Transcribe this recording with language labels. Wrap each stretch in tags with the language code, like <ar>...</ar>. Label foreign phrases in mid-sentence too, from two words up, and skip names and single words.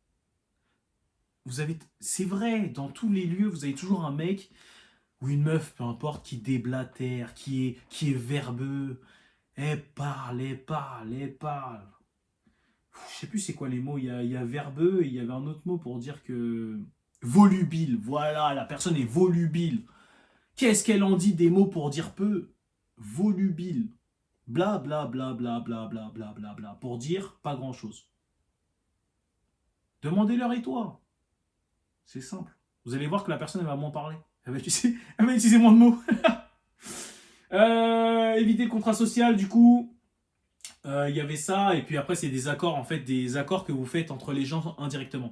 <fr>C'est vrai, dans tous les lieux, vous avez toujours un mec ou une meuf, peu importe, qui déblatère, qui est verbeux. Elle parle, elle parle, elle parle. Je sais plus c'est quoi les mots. Il y a verbeux et il y avait un autre mot pour dire que. Volubile, voilà, la personne est volubile. Qu'est-ce qu'elle en dit des mots pour dire peu? Volubile. Bla bla bla bla bla bla bla bla bla. Pour dire pas grand chose. Demandez-leur et toi. C'est simple. Vous allez voir que la personne elle va moins parler. Elle va utiliser moins de mots. Éviter le contrat social, du coup. Il y avait ça, et puis après, c'est des accords, en fait, des accords que vous faites entre les gens indirectement.</fr>